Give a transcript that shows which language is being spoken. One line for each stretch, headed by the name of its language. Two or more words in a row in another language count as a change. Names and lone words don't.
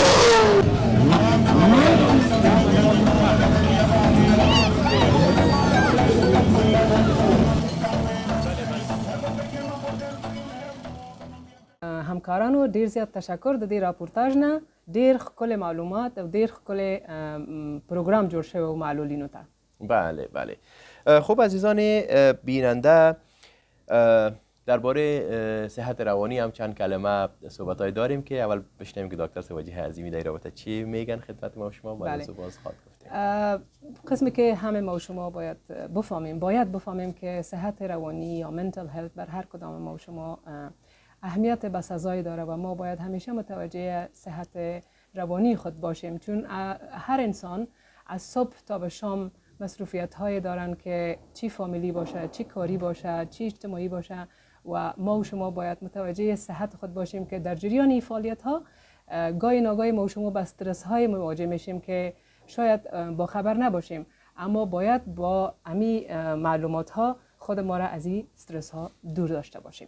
Pashto: همکارانو ډیر زیات تشکر د دې راپورتاژ نه. ډیر ښکلي معلومات او ډیر ښکلی پروګرام جوړ شوی و معلولینو ته.
Persian: بله بله. خب عزیزان بیننده، درباره صحت روانی هم چند کلمه صحبت‌های داریم که اول بشنویم که دکتر وجیهه عظیمی در رابطه چی میگن خدمت ما شما. بله. باز خواهد گفتیم قسمی که همه ما و شما باید بفهمیم که صحت روانی یا
English: mental health
Persian: بر هر کدام ما و شما اهمیت بسزایی داره و ما باید همیشه متوجه صحت روانی خود باشیم، چون هر انسان از صبح تا به شام مصروفیت های دارن که چی فامیلی باشه، چی کاری باشه، چی اجتماعی باشه و ما و شما باید متوجه صحت خود باشیم که در جریان این فعالیت ها گاهی ناگاهی ما و شما با استرس های مواجه میشیم که شاید با خبر نباشیم، اما باید با امی معلومات ها خود ما را از این استرس ها دور داشته باشیم.